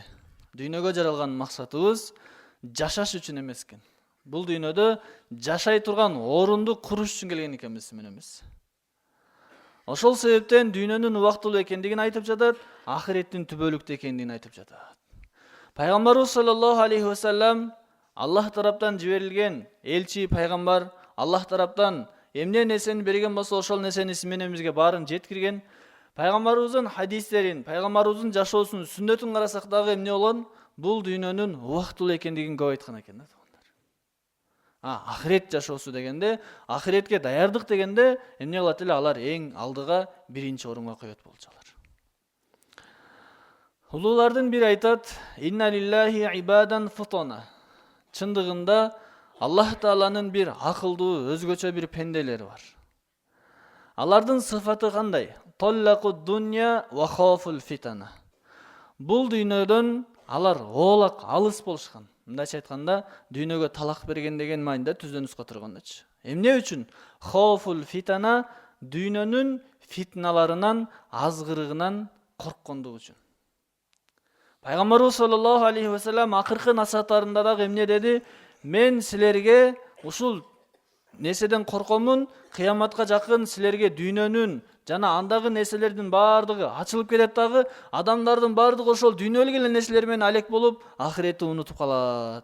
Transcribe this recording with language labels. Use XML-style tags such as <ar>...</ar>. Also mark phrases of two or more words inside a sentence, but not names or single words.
<ky>Дүйнөгө жаралган максатыбыз жашаш үчүн эмес экен. Бул дүйнөдө жашай турган орунду куруш үчүн келген экенбиз сиз менен биз. Ошол себептен дүйнөнүн убактылуу экендигин айтып жатат, ахиреттин түбөлүктүү экендигин айтып жатат. Пайгамбарыбыз</ky> <ar>صلى الله عليه وسلم</ar> <ky>Аллах тараптан жиберилген элчи пайгамбар, Аллах тараптан эмне нерсени берген болсо, ошол нерсени сиз менен бизге баарын жеткирген. Пайгамбарыбыздын хадистерин, пайгамбарыбыздын жашоосун, сүннөтүн карасак дагы эмне болгон? Бул дүйнөнүн убактылуу экендигин көп айткан экен да. Ахирет жашоосу дегенде, ахиретке даярдык дегенде эмне кылат эле? Алар эң алдыга, биринчи орунга коет болчулар. Улуулардын бири айтат:</ky> <ar>"إن لله عبادا فطنا."</ar> <ky>Чындыгында Аллах Тааланын бир акылдуу, өзгөчө бир пенделери бар. Алардын сыфаты кандай?</ky> <ar>طلقوا الدنيا وخافوا الفتنا.</ar> <ky>Бул дүйнөдөн алар оолак, алыс болушкан. Мындайча айтканда, дүйнөгө талак берген деген мааниде түздөн нуска тургандачы. Эмне үчүн?</ky> <ar>خافوا الفتنا,</ar> <ky>дүйнөнүн фитналарынан, азгырыгынан корккондугу үчүн. Пайгамбарыбыз</ky> <ar>صلى الله عليه وسلم</ar> <ky>акыркы насааттарында дагы эмне деди? Мен силерге ушул нерседен коркомун, кыяматка жакын силерге дүйнөнүн жана андагы нерселердин баардыгы ачылып кетет дагы, адамдардын баардыгы ошол дүйнөлүк эле нерселер менен алек болуп, ахиретти унутуп калат.</ky>